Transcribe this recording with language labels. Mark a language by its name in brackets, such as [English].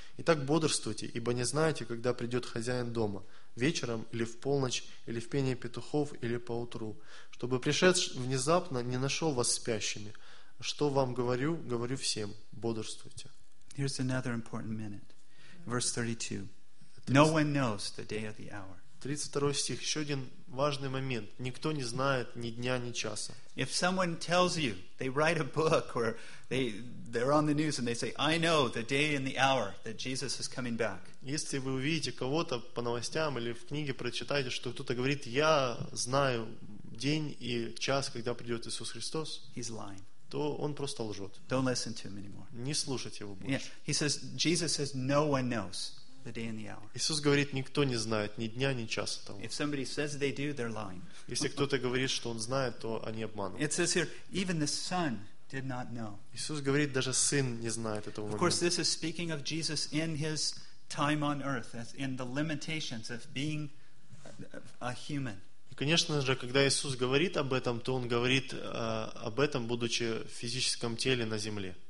[Russian] Итак, бодрствуйте, ибо не знаете, когда придет хозяин дома, вечером или в полночь, или в пение петухов, или поутру, чтобы пришедший внезапно не нашел вас спящими. Что вам говорю, говорю всем, бодрствуйте. [English] Here's another important minute. Verse 32. No one knows the day or the hour. [Russian] 32 стих. Еще один важный момент. Никто не знает ни дня, ни часа. [English] If someone tells you, they write a book, or they're on the news, and they say, I know the day and the hour that Jesus is coming back. [Russian] Если вы увидите кого-то по новостям или в книге, прочитаете, что кто-то говорит, я знаю день и час, когда придет Иисус Христос, [English] he's lying. [Russian] То он просто лжет. [English] Don't listen to him anymore. [Russian] Не слушайте его больше. [English] Yeah. He says, Jesus says, no one knows. The day and the hour. [Russian] Иисус говорит, никто не знает ни дня, ни часа того. [English] If somebody says they do, they're lying. [Russian] Если кто-то говорит, что он знает, то они обманывают. [English] It says here, even the Son did not know. [Russian] Иисус говорит, даже Сын не знает этого момента. [English] Of course, this is speaking of Jesus in his time on earth, in the limitations of being a human. [Russian] И, конечно же, когда Иисус говорит об этом, то он говорит об этом, будучи в физическом теле на земле.